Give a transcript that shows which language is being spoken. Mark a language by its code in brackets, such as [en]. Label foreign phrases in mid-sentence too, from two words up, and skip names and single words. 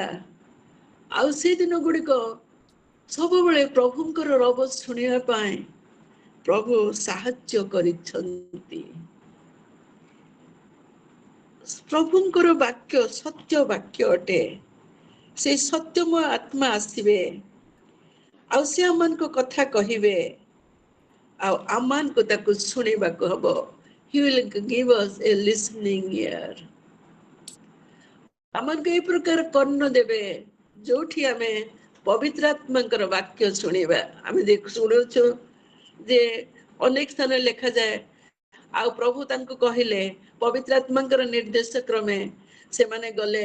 [or] ଆଉ ସେ ଦିନ ଗୁଡିକ ସବୁବେଳେ ପ୍ରଭୁଙ୍କର ରବ ଶୁଣିବା ପାଇଁ ପ୍ରଭୁ ସାହାଯ୍ୟ କରିଛନ୍ତି। ପ୍ରଭୁଙ୍କର ବାକ୍ୟ ସତ୍ୟ ବାକ୍ୟ ଅଟେ। ସେ ସତ୍ୟମୟ ଆତ୍ମା ଆସିବେ ଆଉ ସେ ଆମମାନଙ୍କ କଥା କହିବେ ଆଉ ଆମମାନଙ୍କୁ ତାକୁ ଶୁଣିବାକୁ ହବ। [en] He will give us a listening ear. [or] ଆମମାନଙ୍କୁ এই ପ୍ରକାର କର୍ଣ୍ଣ ଦେବେ ଯୋଉଠି ଆମେ ପବିତ୍ର ଆତ୍ମାଙ୍କର ବାକ୍ୟ ଶୁଣିବା। ଆମେ ଶୁଣୁଛୁ ଯେ ଅନେକ ସ୍ଥାନରେ ଲେଖାଯାଏ ଆଉ ପ୍ରଭୁ ତାଙ୍କୁ କହିଲେ ପବିତ୍ର ଆତ୍ମାଙ୍କର ନିର୍ଦ୍ଦେଶ କ୍ରମେ ସେମାନେ ଗଲେ।